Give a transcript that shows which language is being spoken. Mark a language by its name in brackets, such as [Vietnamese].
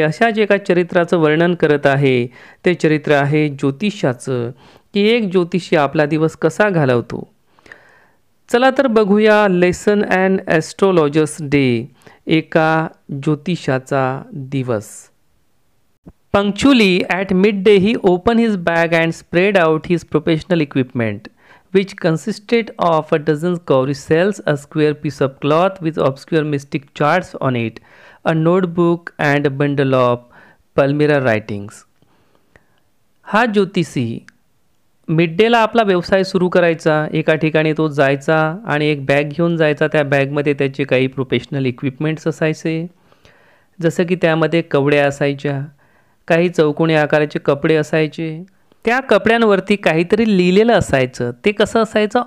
[Marathi] अशाच एका चरित्राचं वर्णन करत आहे। ते चरित्र आहे ज्योतिषाचं, की एक ज्योतिषी आपला दिवस कसा घालवतो। चला तर बघूया लेसन ॲन ॲस्ट्रोलॉजर्स डे, एका ज्योतिषाचा दिवस। [English] Punctually at midday he opened his bag and spread out his professional equipment, which consisted of a dozen cowrie cells, a square piece of cloth with obscure mystic charts on it, a notebook and a bundle of Palmyra writings. [Marathi] हा ज्योतिषी मिडडेला आपला व्यवसाय सुरू करायचा। एका ठिकाणी तो जायचा आणि एक बॅग घेऊन जायचा। त्या बॅगमध्ये त्याचे काही प्रोफेशनल इक्विपमेंट्स असायचे, जसं की त्यामध्ये कवड्या असायच्या, काही चौकोनी आकाराचे कपडे असायचे। त्या कपड्यांवरती काहीतरी लिहिलेलं असायचं। ते कसं असायचं?